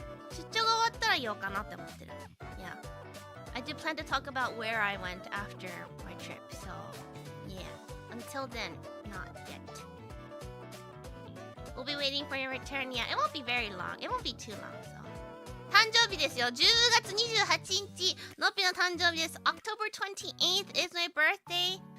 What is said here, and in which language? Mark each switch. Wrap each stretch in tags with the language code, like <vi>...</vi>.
<ja>出張が終わったら言おうかなって思ってる。</ja> <en>Yeah. I do plan to talk about where I went after my trip, so yeah. Until then, not yet. We'll be waiting for your return. Yeah, it won't be very long. It won't be too long, so.</en> <ja>誕生日ですよ。10月28日、のっぴの誕生日です。</ja> <en>October 28th is my birthday.</en>